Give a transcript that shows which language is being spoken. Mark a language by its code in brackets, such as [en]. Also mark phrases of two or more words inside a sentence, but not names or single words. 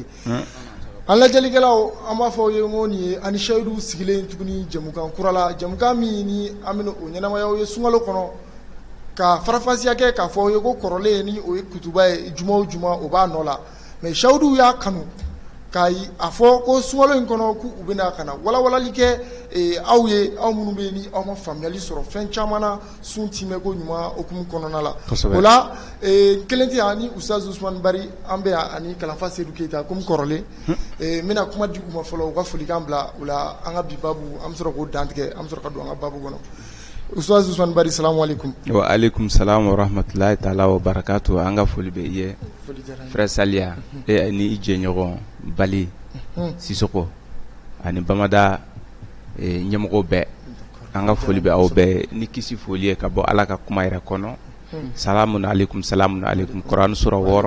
[bm] An lajɛlikɛlaw an b'a fɔ ye ko nin ye ani seyidu sigilen tuguni jɛmukan kura la, jɛmukan min ni an bɛ o ɲɛnamaya ye sunkalo kɔnɔ ka farafasiya kɛ k'a fɔ ye ko kɔrɔlen ni o ye kutuba ye juma o juma o b'a nɔ la, mais seyidu y'a kanu k'a a fɔ ko sunkalo in kɔnɔ k'u bɛna ka na walawalali kɛ aw ye, aw minnu bɛ ni aw ma faamuyali sɔrɔ fɛn caman na sun timɛ ko ɲuman hukumu kɔnɔna la. O la kelen tɛ yan ni Ustaz Usmane Bari an bɛ yan ani Kalanfa Seydou Keita comme kɔrɔlen n bɛna kuma di u ma fɔlɔ u ka folikan bila o la an ka bi babu an bɛ sɔrɔ k'o dantigɛ an bɛ sɔrɔ ka don an ka babu kɔnɔ. Ustaz Usmane Bari [ar] السلام عليكم. وعليكم السلام ورحمة الله تعالى وبركاته. [bm] An ka foli bɛ i ye frère Saliya ni i jɛɲɔgɔn Bali Sisoko ani Bamada ɲɛmɔgɔw bɛɛ an ka foli bɛ aw bɛɛ ni kisi foli ye ka bɔ Ala ka kuma yɛrɛ kɔnɔ. [ar] سلام عليكم [bm] Kuran sura 6